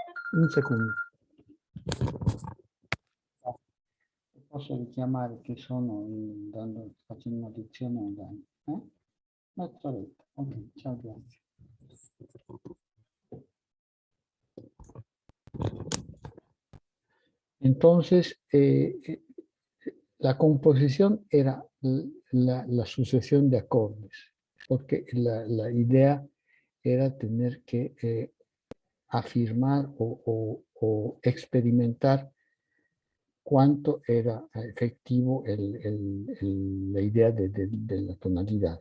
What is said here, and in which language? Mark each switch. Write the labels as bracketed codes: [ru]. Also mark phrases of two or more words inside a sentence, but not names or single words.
[es] Un segundo. [it] Posso richiamare che sono facendo una lezione online. Un'altra volta. Ok, ciao, grazie. [es] Entonces, la composición era la sucesión de acordes, porque la idea era tener que afirmar o experimentar cuánto era efectivo la idea de la tonalidad.